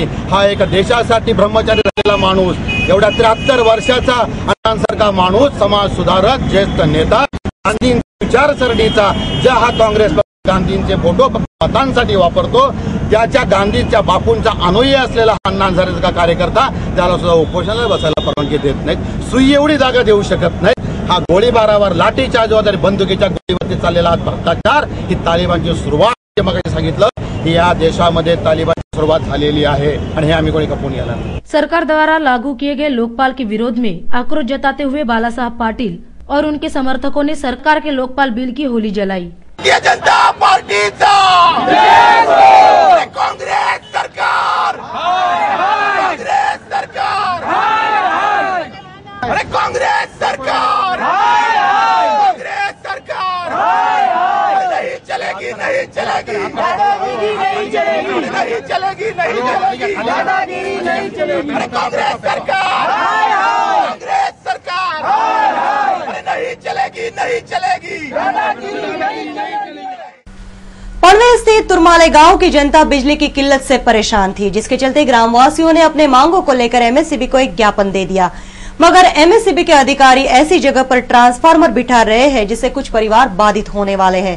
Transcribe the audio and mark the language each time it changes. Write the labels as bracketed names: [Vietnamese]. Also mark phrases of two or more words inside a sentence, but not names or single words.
[Marathi] हा एक देशासाठी ब्रह्मचारी राहिलेला माणूस, एवढ्या 73 वर्षाचा अण्णांसारखा माणूस, समाज सुधारक, ज्येष्ठ नेता, गांधींच्या विचारसरणीचा, ज्या हा काँग्रेस गांधींचे फोटो मतांसाठी वापरतो, त्याच्या गांधीच्या बापूंचा अनुयायी असलेला अण्णांसारखा कार्यकर्ता त्याला सुद्धा उपोषणाला बसायला परवानगी देत नाहीत, सुई एवढी जागा देऊ शकत नाहीत. हा गोळीबारावर, लाठीचार्ज वगैरे बंदुकीच्या गोळीवरती चाललेला भ्रष्टाचार ही तालिबानची सुरुवात, मग सांगितलं की या देशामध्ये तालिबानची सुरुवात झालेली आहे आणि हे आम्ही कोणी कपून याला. [Hindi] सरकार द्वारा लागू किए गए लोकपाल के विरोध में आक्रोश जताते हुए बाला साहब पाटिल और उनके समर्थकों ने सरकार के लोकपाल बिल की होली जलाई. [Marathi] जनता पार्टीचा काँग्रेस सरकार, काँग्रेस सरकार, अरे काँग्रेस सरकार, काँग्रेस सरकार, [Hindi] नहीं चलेगी, नहीं चलेगी, नहीं चलेगी, नहीं चलेगी, नहीं चलेगी, अरे काँग्रेस सरकार, काँग्रेस सरकार, अरे नहीं चलेगी, नहीं चलेगी. पनवेल स्थित तुरमाले गांव की जनता बिजली की किल्लत से परेशान थी, जिसके चलते ग्रामवासियों ने अपने मांगों को लेकर एमएससीबी को एक ज्ञापन दे दिया. मगर एमएससीबी के अधिकारी ऐसी जगह पर ट्रांसफार्मर बिठा रहे हैं जिससे कुछ परिवार बाधित होने वाले हैं.